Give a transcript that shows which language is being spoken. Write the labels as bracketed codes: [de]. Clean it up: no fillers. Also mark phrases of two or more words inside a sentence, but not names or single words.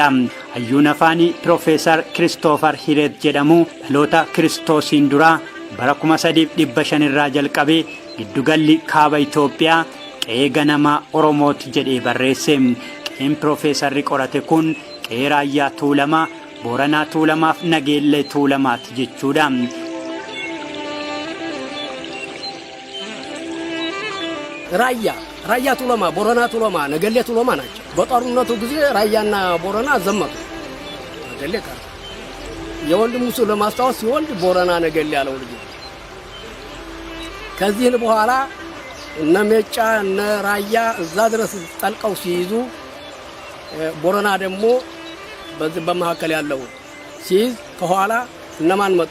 [om] Hayyuun afaanii Piroofeesar Kiristoofer Hireet jedhamu dhaloota Kiristoosiin duraa bara 3500 irraa jalqabee giddugalli kaaba Itoophiyaa qe'ee ganamaa Oromooti jedhee barreesse. Qe'een Piroofeesarri qorate kun qe'ee Raayyaa Tuulamaa, Booranaa Tuulamaaf Nageellee Tuulamaati jechuudha. [am] ራያ ቱለማ፣ ቦረና ቱለማ፣ ነገሌ ቱለማ ናቸው። በጦርነቱ ጊዜ ራያና ቦረና ዘመቱ። ነገሌ ቀረ። የወንድሙ እሱ ለማስታወስ ሲወልድ ቦረና ነገሌ ያለው ልጅ። ከዚህ በኋላ እነ ሜጫ እነ ራያ እዛ ድረስ ጠልቀው ሲይዙ ቦረና ደግሞ በዚህ በመካከል ያለው ሲይዝ ከኋላ እነማን መጡ?